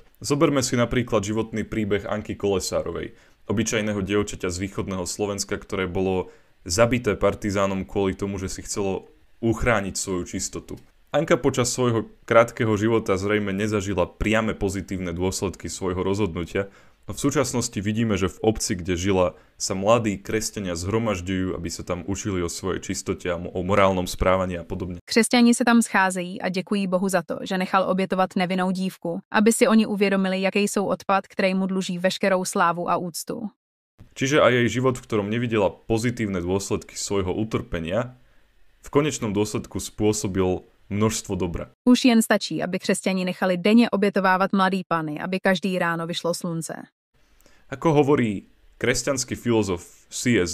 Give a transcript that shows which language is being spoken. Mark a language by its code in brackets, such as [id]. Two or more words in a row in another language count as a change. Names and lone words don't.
[sk] Zoberme si napríklad životný príbeh Anky Kolesárovej, obyčajného dievčaťa z východného Slovenska, ktoré bolo zabité partizánom kvôli tomu, že si chcelo uchrániť svoju čistotu. Anka počas svojho krátkeho života zrejme nezažila priame pozitívne dôsledky svojho rozhodnutia, no v súčasnosti vidíme, že v obci, kde žila, sa mladí kresťania zhromažďujú, aby sa tam učili o svojej čistote a o morálnom správaní a podobne. [cs] Křesťani se tam scházejí a děkují Bohu za to, že nechal obětovat nevinnou dívku, aby si oni uvědomili, jaký jsou odpad, který mu dluží veškerou slávu a úctu. [sk] Čiže aj jej život, v ktorom nevidela pozitívne dôsledky svojho utrpenia, v konečnom dôsledku spôsobil množstvo dobra. [cs] Už jen stačí, aby křesťani nechali denně obětovávat mladý pany, aby každý ráno vyšlo slunce. [sk] Ako hovorí kresťanský filozof C.S.